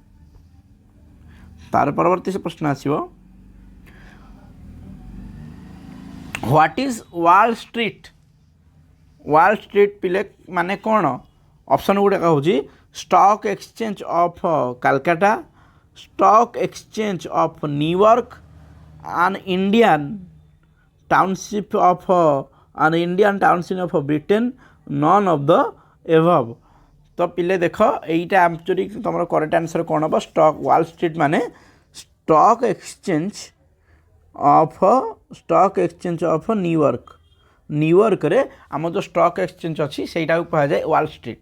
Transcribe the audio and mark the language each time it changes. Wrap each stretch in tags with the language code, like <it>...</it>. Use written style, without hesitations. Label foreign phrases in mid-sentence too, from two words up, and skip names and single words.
<or>ତାର ପରବର୍ତ୍ତୀ ପ୍ରଶ୍ନ ଆସିବ</or> <en>What is Wall Street?</en> <or>ୱାଲ୍ ଷ୍ଟ୍ରିଟ୍ ପିଲେ ମାନେ କ'ଣ?</or> <en>ଅପସନ୍</en> <or>ଗୁଡ଼ାକ ହେଉଛି</or> <en>Stock Exchange of Calcutta, Stock Exchange of New York, an Indian township of Britain, none of the above।</en> <or>ତ ପିଲେ ଦେଖ ଏଇଟା ଆକ୍ଚୁଆଲି ତୁମର</or> <en>correct answer</en> <or>କ'ଣ ହେବ? ଷ୍ଟକ୍ ୱାଲ୍ ଷ୍ଟ୍ରିଟ୍ ମାନେ</or> <en>Stock Exchange of New Yorkରେ</en> <or>ଆମର ଯେଉଁ ଷ୍ଟକ୍ ଏକ୍ସଚେଞ୍ଜ ଅଛି ସେଇଟାକୁ କୁହାଯାଏ ୱାଲ୍ ଷ୍ଟ୍ରିଟ୍।</or>